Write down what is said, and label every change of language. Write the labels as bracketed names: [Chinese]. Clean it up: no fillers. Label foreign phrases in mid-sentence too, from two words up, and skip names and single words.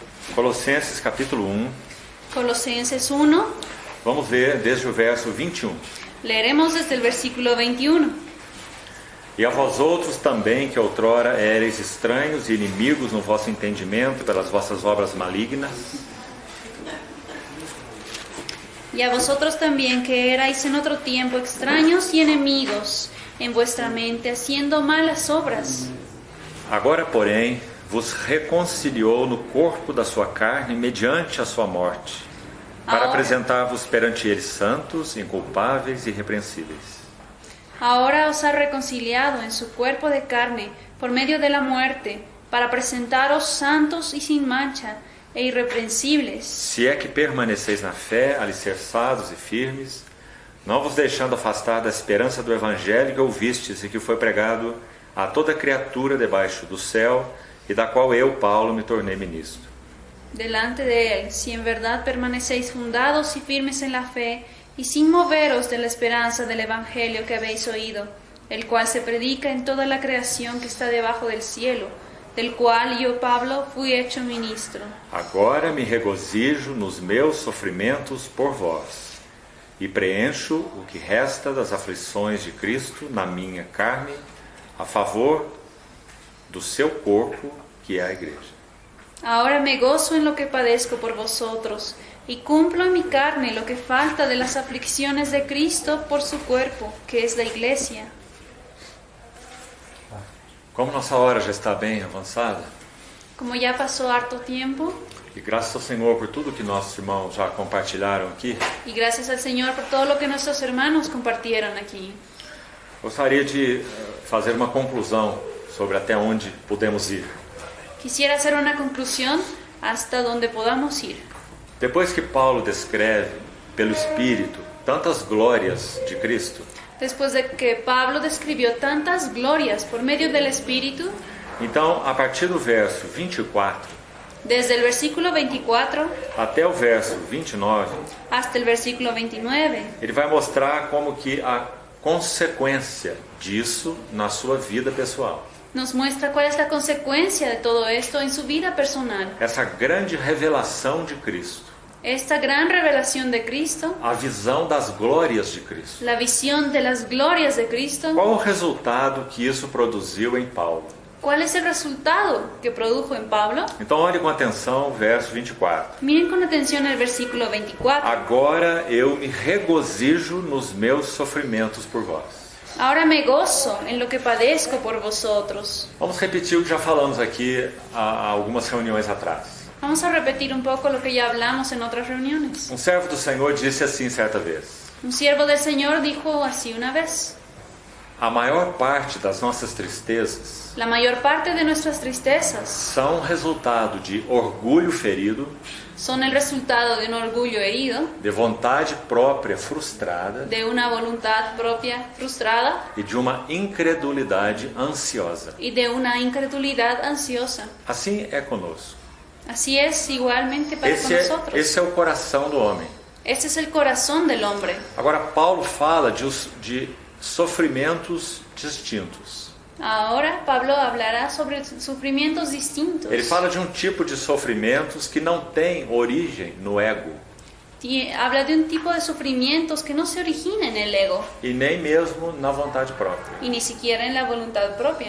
[Portuguese] Colossenses capítulo 1. [Spanish] Colosenses 1, [Portuguese] Vamos ler desde o verso 21. [Spanish] leeremos desde el versículo 21. [Portuguese] E a vós outros também, que outrora éreis estranhos e inimigos no vosso entendimento pelas vossas obras malignas, [Spanish] Y a vosotros también, que erais en otro tiempo extraños y enemigos en vuestra mente, haciendo malas obras. [Portuguese] agora, porém, vos reconciliou no corpo da sua carne mediante a sua morte, para apresentar-vos perante ele santos, inculpáveis e irrepreensíveis. [Spanish] Ahora os ha reconciliado en su cuerpo de carne por medio de la muerte, para presentaros santos y sin mancha e irreprensibles. [Portuguese] Se é que permaneceis na fé, alicerçados e firmes, não vos deixando afastar da esperança do evangelho que ouvistes e que foi pregado a toda criatura debaixo do céu, e da qual eu, Paulo, me tornei ministro. [Spanish] Delante de él, si en verdad permanecéis fundados y firmes en la fe, y sin moveros de la esperanza del evangelio que habéis oído, el cual se predica en toda la creación que está debajo del cielo, del cual yo, Pablo, fui hecho ministro. [Portuguese] Agora me regozijo nos meus sofrimentos por vós, e preencho o que resta das aflições de Cristo na minha carne, a favor do seu corpo, que é a igreja. [Spanish] Ahora me gozo en lo que padezco por vosotros, y cumplo en mi carne lo que falta de las aflicciones de Cristo por su cuerpo, que es la iglesia. [Portuguese] Como nossa hora já está bem avançada, [Spanish] Como ya pasó harto tiempo, [Portuguese] e graças ao Senhor por tudo que nossos irmãos já compartilharam aqui, [Spanish] y gracias al Señor por todo lo que nuestros hermanos compartieron aquí, [Portuguese] gostaria de fazer uma conclusão sobre até onde podemos ir. [Spanish] quisiera hacer una conclusión hasta donde podamos ir. [Portuguese] Depois que Paulo descreve pelo Espírito tantas glórias de Cristo, [Spanish] Después de que Pablo describió tantas glorias por medio del Espíritu, [Portuguese] então, a partir do verso 24 [Spanish] desde el versículo 24 [Portuguese] até o verso 29, [Spanish] hasta el versículo 29, [Portuguese] ele vai mostrar como que a consequência disso na sua vida pessoal. [Spanish] nos muestra cuál es la consecuencia de todo esto en su vida personal. [Portuguese] Essa grande revelação de Cristo, [Spanish] Esta gran revelación de Cristo, [Portuguese] a visão das glórias de Cristo. [Spanish] la visión de las glorias de Cristo. [Portuguese] Qual o resultado que isso produziu em Paulo? [Spanish] ¿Cuál es el resultado que produjo en Pablo? [Portuguese] Então, olhe com atenção o verso 24. [Spanish] Miren con atención el versículo 24. [Portuguese] Agora eu me regozijo nos meus sofrimentos por vós. [Spanish] Ahora me gozo en lo que padezco por vosotros. [Portuguese] Vamos repetir o que já falamos aqui há algumas reuniões atrás. [Spanish] Vamos a repetir un poco lo que ya hablamos en otras reuniones. [Portuguese] Um servo do Senhor disse assim certa vez: [Spanish] Un siervo del Señor dijo así una vez: [Portuguese] a maior parte das nossas tristezas [Spanish] la mayor parte de nuestras tristezas [Portuguese] são resultado de orgulho ferido, [Spanish] son el resultado de un orgullo herido, [Portuguese] de vontade própria frustrada [Spanish] de una voluntad propia frustrada [Portuguese] e de uma incredulidade ansiosa. [Spanish] y de una incredulidad ansiosa. [Portuguese] Assim é conosco. [Spanish] Así es igualmente para con nosotros. [Portuguese] Esse é o coração do homem. [Spanish] Este es el corazón del hombre. [Portuguese] Agora, Paulo fala de sofrimentos distintos. [Spanish] Ahora Pablo hablará sobre sufrimientos distintos. [Portuguese] Ele fala de um tipo de sofrimentos que não tem origem no ego [Spanish] Habla de un tipo de sufrimientos que no se origina en el ego [Portuguese] e nem mesmo na vontade própria. [Spanish] y ni siquiera en la voluntad propia.